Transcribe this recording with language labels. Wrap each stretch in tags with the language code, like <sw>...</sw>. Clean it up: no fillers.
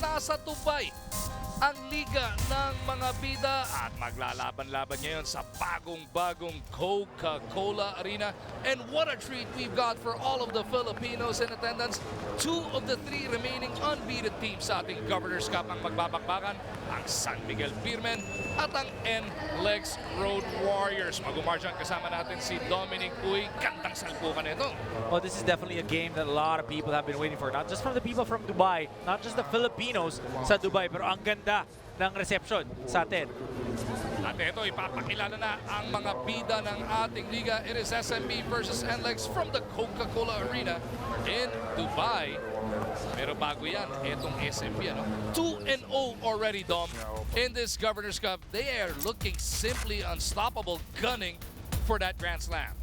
<tl>Nasa Dubai ang liga ng mga bida at maglalaban-laban ngayon sa bagong-bagong Coca-Cola Arena.</tl> <en>And what a treat we've got for all of the Filipinos in attendance. 2 of the 3 remaining unbeaten teams</en> <tl>sa ating Governor's Cup ang magbabakbakan, ang San Miguel Beermen at ang NLEX Road Warriors. Magumarjan kasama natin si Dominic Uy. Gandang salpukan ito.</tl> <en>Oh, this is definitely a game that a lot of people have been waiting for. Not just from the people from Dubai, not just the Filipinos sa Dubai,</en> <tl>pero ang ganda ng reception sa atin. At ito, ipapakilala na ang mga bida ng ating liga.</tl> <en>It is SMB versus NLEX from the Coca-Cola Arena in Dubai.</en> <tl>Pero bago yan, itong SMB, ano?</tl> <en>2-0 already,</en> <tl>Dom.</tl> <en>In this Governor's Cup, they are looking simply unstoppable, gunning for that Grand Slam.</en>